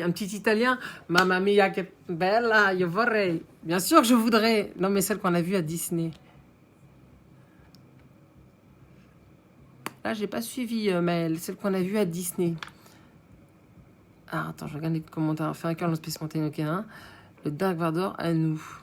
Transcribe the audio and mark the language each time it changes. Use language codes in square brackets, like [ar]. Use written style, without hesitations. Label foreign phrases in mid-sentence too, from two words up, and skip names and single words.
[fr] Un petit italien. [it] Mamma mia, che bella, io vorrei. [fr] Bien sûr que je voudrais. Non, mais celle qu'on a vue à Disney. Là, j'ai pas suivi, Maëlle. Celle qu'on a vue à Disney. Ah, attends, je regarde les commentaires. Faire un cœur dans le Space Mountain, ok, hein. Le Dark Vador à nous.